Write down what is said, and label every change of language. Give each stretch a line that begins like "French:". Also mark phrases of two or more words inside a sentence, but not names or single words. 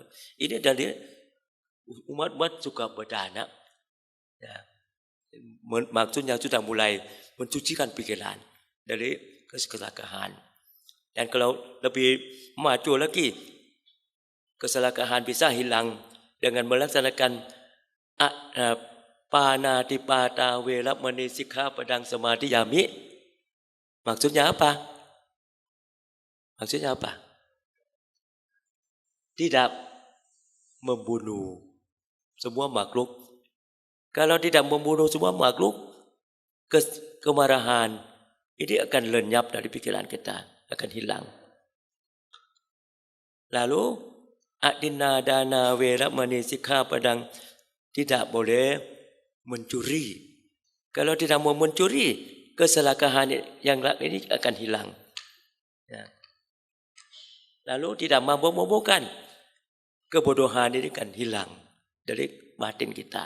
Indonesian: Ini dari umat-umat suka berdana. Ya. Maksudnya sudah mulai mencucikan pikiran dari keserakahan. Dan kalau lebih maju lagi, keserakahan bisa hilang dengan melaksanakan
Pali: panatipata weramani sikkhapadang samadhiyami.
Indonesian: Maksudnya apa? Maksudnya apa? Tidak membunuh semua makhluk. Kalau tidak membunuh semua makhluk, kemarahan ini akan lenyap dari pikiran kita, akan hilang.
Pali: Lalu adinna dana weramani sikkhapadang,
Indonesian: tidak boleh mencuri. Kalau tidak mau mencuri, keserakahan yang ini akan hilang. Ya. Lalu tidak mabuk-mabukan, kebodohan ini akan hilang dari batin kita.